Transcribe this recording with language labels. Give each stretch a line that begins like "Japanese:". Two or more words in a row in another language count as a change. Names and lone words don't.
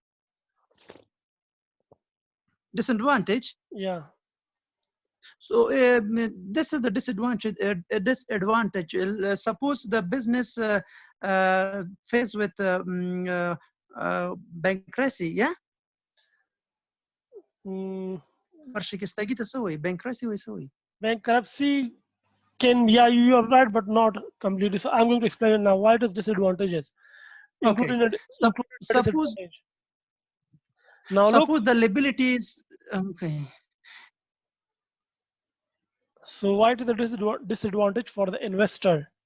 English: Disadvantage. Yeah. So this is the disadvantage. Suppose the business faced with bankruptcy, yeah.
Pashto: ورشکستگی ته څه وایي؟ bankruptcy وایي څه وایي؟
English: Bankruptcy can, yeah, you are right, but not completely. So I'm going to explain it now. Why it is disadvantages? Okay. Including Suppose disadvantage. Now look, suppose the liabilities. Okay. so why it is a disadvantage for the investor?